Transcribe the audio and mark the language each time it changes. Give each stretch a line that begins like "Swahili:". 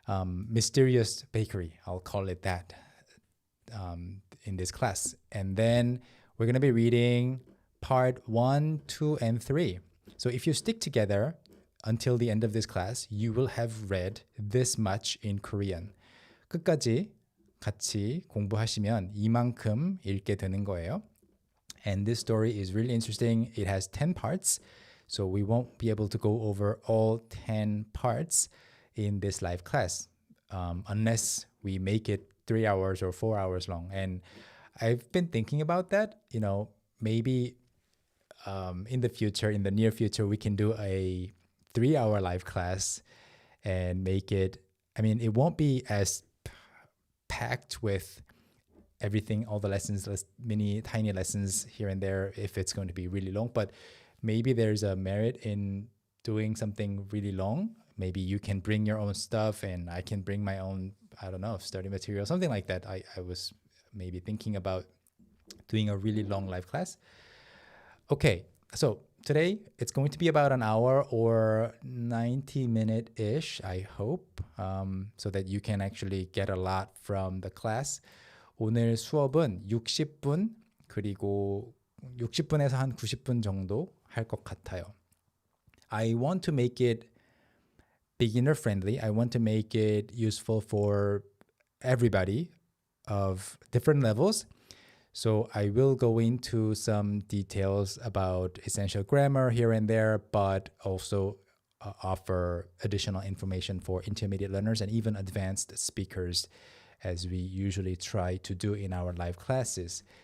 English: Mysterious bakery, I'll call it that. In this class. And then we're going to be reading part 1, 2, and 3. So if you stick together until the end of this class, you will have read this much in Korean.
Korean: 끝까지 같이 공부하시면 이만큼 읽게 되는 거예요.
English: And this story is really interesting. It has 10 parts, so we won't be able to go over all 10 parts in this live class unless we make it 3 hours or 4 hours long. And I've been thinking about that, maybe in the future, in the near future, we can do a 3-hour live class and make it, it won't be as packed with everything, all the lessons, mini tiny lessons here and there if it's going to be really long, but maybe there's a merit in doing something really long. Maybe you can bring your own stuff and I can bring my own, study material, something like that. I was maybe thinking about doing a really long live class. Okay, so today it's going to be about an hour or 90-minute-ish, I hope, so that you can actually get a lot from the class.
Korean: 오늘 수업은 60분, 그리고 60분에서 한 90분 정도 할 것 같아요.
English: I want to make it beginner friendly. I want to make it useful for everybody of different levels. So I will go into some details about essential grammar here and there, but also offer additional information for intermediate learners and even advanced speakers, as we usually try to do in our live classes.